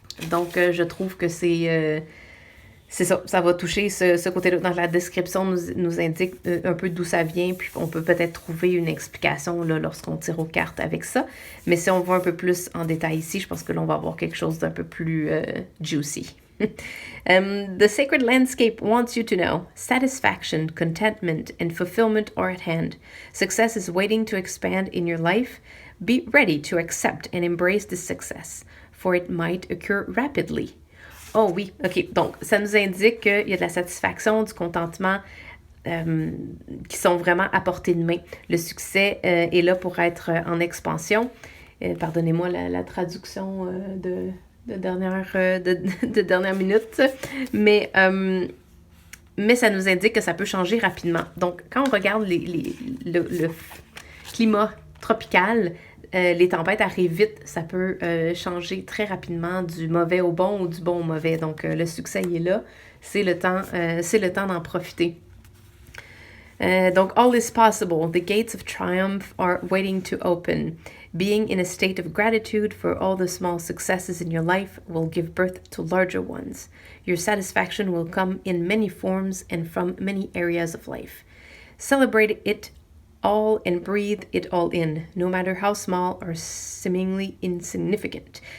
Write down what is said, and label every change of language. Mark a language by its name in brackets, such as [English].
[French] Donc, je trouve que c'est ça va toucher ce côté-là. Dans la description, nous indique un peu d'où ça vient, puis on peut peut-être trouver une explication là, lorsqu'on tire aux cartes avec ça. Mais si on voit un peu plus en détail ici, je pense que là, on va avoir quelque chose d'un peu plus juicy. [English] The sacred landscape wants you to know satisfaction, contentment, and fulfillment are at hand. Success is waiting to expand in your life. Be ready to accept and embrace this success, for it might occur rapidly. [French] Oh oui, OK. Donc, ça nous indique qu'il y a de la satisfaction, du contentement qui sont vraiment à portée de main. Le succès est là pour être en expansion Pardonnez-moi la traduction de de dernière minute, mais ça nous indique que ça peut changer rapidement. Donc, quand on regarde le climat tropical, les tempêtes arrivent vite, ça peut changer très rapidement du mauvais au bon ou du bon au mauvais. Donc, le succès il est là, c'est le temps d'en profiter. [English] Donc, all is possible. The gates of triumph are waiting to open. Being in a state of gratitude for all the small successes in your life will give birth to larger ones. Your satisfaction will come in many forms and from many areas of life. Celebrate it all and breathe it all in, no matter how small or seemingly insignificant.